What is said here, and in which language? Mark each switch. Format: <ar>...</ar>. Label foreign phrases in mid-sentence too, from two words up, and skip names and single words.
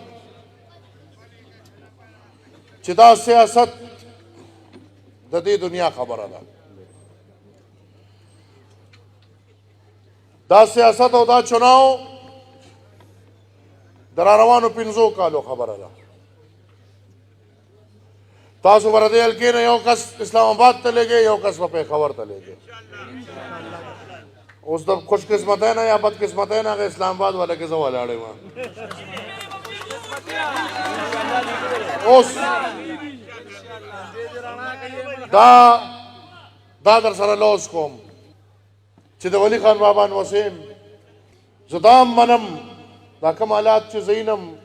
<ps>چې دا سیاست د دې دنیا خبره ده دا سیاست او دا چناو د راروانو 5 کالو خبره ده تاسو به د دې حلقې نه یو کس اسلام آباد ته لېږئ یو کس به پېښور ته لېږئ اوس د خوش قسمتی نه یا بد قسمتی نه هغه اسلام آباد والا کې زه ولاړی وم اوس دا در سره لوز کوم چې د ولی خان بابا وسیم زه دا هم منم دا کوم حالات چې زه وینم</ps>